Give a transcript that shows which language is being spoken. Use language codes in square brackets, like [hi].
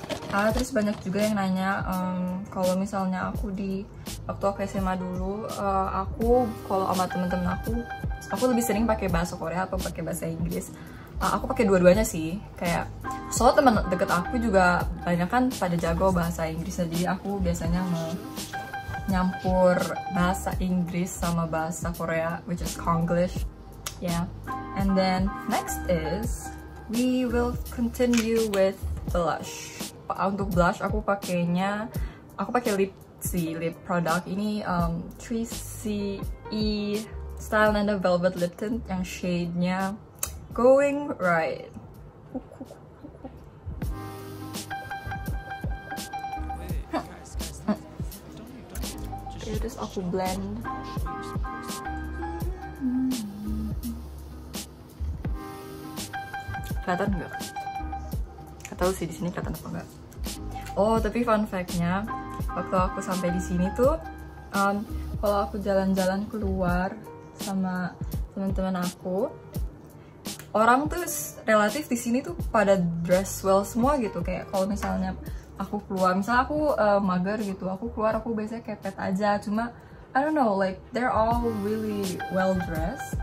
[id] Terus banyak juga yang nanya kalau misalnya waktu aku SMA dulu, aku kalau sama temen-temen aku lebih sering pakai bahasa Korea atau pakai bahasa Inggris. Aku pakai dua-duanya sih, kayak soalnya temen deket aku juga banyak kan pada jago bahasa Inggris, jadi aku biasanya nyampur bahasa Inggris sama bahasa Korea, [en] which is Konglish. Yeah. And then next is we will continue with blush. [id] Untuk blush aku pakai lip product ini 3CE Style and Velvet Lip Tint yang shade-nya Going Right. Oke, terus aku blend. Kelihatan nggak? Gak tahu sih di sini kelihatan apa enggak. Oh, tapi fun fact-nya, waktu aku sampai di sini tuh, kalau aku jalan-jalan keluar sama teman-teman aku, orang tuh relatif di sini tuh pada [en] dress well [id] semua gitu. Kayak kalau misalnya aku keluar, misalnya aku mager gitu, aku keluar aku biasanya kepet aja. [en] Cuma I don't know, like they're all really well dressed.